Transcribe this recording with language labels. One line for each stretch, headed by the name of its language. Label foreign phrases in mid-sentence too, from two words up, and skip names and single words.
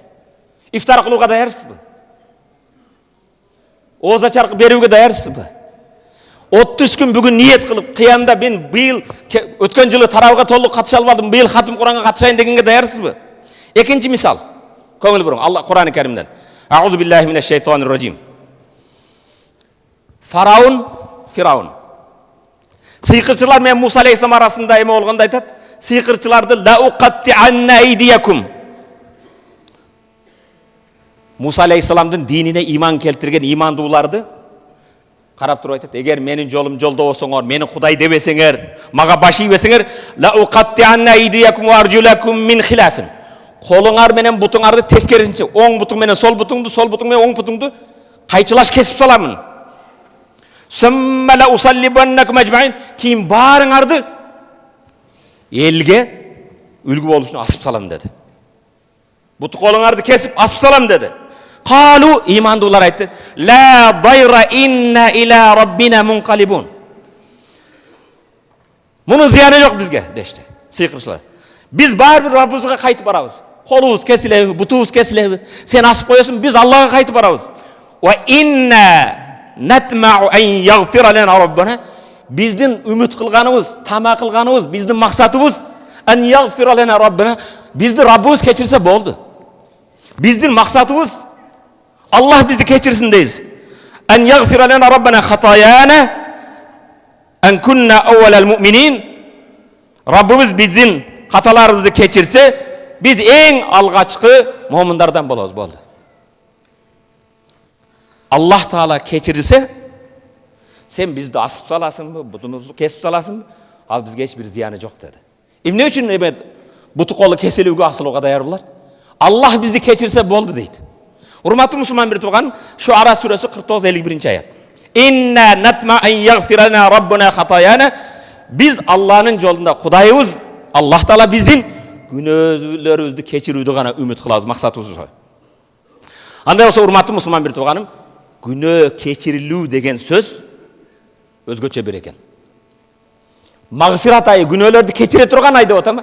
Kyrgyz: Ифтар кылууга даярсызбы? Ооза чаркы берүүгө даярсызбы? 30 күн бүгүн ниет кылып, кыямда мен быйыл өткөн жылы тарабыга толук катыша албадым, быйыл хатым Куранга катышайын дегенге даярсызбы? Экинчи мисал. Көңүл буруң, Аллах Курани Каримден.
Arabic: أعوذ بالله من الشيطان الرجيم.
Kyrgyz: Фираун. Сыйкырчылар менен Муса алейхиссалам арасында эме болгондо айтат.
Arabic: Сыйкырчыларды لأقطعن أيديكم.
Kyrgyz: Муса алейхиссаламдын динине иман келтирген имандууларды карап туруп айтат. Эгер менин жолум жолдо болсоңор, мени Кудай дебесеңер, мага баш ийбесеңер,
Arabic: لأقطعن أيديكم وأرجلكم من خلاف.
Kyrgyz: Колуңар менен бутуңарды тескерисинче, оң бутуң менен сол бутуңду, сол бутуң менен оң бутуңду кайчылаш кесип саламын.
Arabic: ثم لأصلبنكم أجمعين,
Kyrgyz: кийин баарыңарды элге үлгү болуш үчүн асып салам dedi. Буту колуңарды кесип асып салам dedi.
Arabic: قالوا,
Kyrgyz: имандуулар айтты,
Arabic: لا ضير إنا إلى ربنا منقلبون.
Kyrgyz: Мунун зыяны жок бизге дешти сыйкырчылар. Биз баары бир Раббыбызга кайтып барабыз. Колубуз кесилеби, бутубуз кесилеби, сен асып коесуң, биз Аллахка кайтып барабыз.
Arabic: وإنا نطمع أن يغفر لنا ربنا.
Kyrgyz: Биздин үмүт кылганыбыз, тама кылганыбыз, биздин максатыбыз
Arabic: أن يغفر لنا ربنا.
Kyrgyz: Бизди Раббыбыз кечирсе болду. Биздин максатыбыз Аллах бизди кечирсин дейбиз.
Arabic: أن يغفر لنا ربنا خطايانا أن كنا أول المؤمنين.
Kyrgyz: Раббыбыз биздин каталарыбызды кечирсе, биз эң алгачкы момундардан болобуз, болду. Аллах Таала кечирсе, сен бизди асып саласыңбы, бутубузду кесип саласыңбы? Ал бизге эч бир зыяны жок dedi. Эмне үчүн эме буту колу кесилүүгө асылууга даяр булар? Аллах бизди кечирсе болду дейт. Урматтуу мусулман бир тууган, Шуара сүрөсү 49-51 аят.
Arabic: إنا نطمع أن يغفر لنا ربنا خطايانا.
Kyrgyz: Биз Аллахнын жолунда Кудайыбыз, Аллах Таала биздин күнөөлөрүбүздү кечирүүдү гана үмүт кылабыз, максатыбыз ошо. Андай болсо, урматтуу мусулман бир тууганым, күнөө кечирилүү деген сөз өзгөчө бир экен. Магфират айы, күнөөлөрдү кечире турган ай деп атам.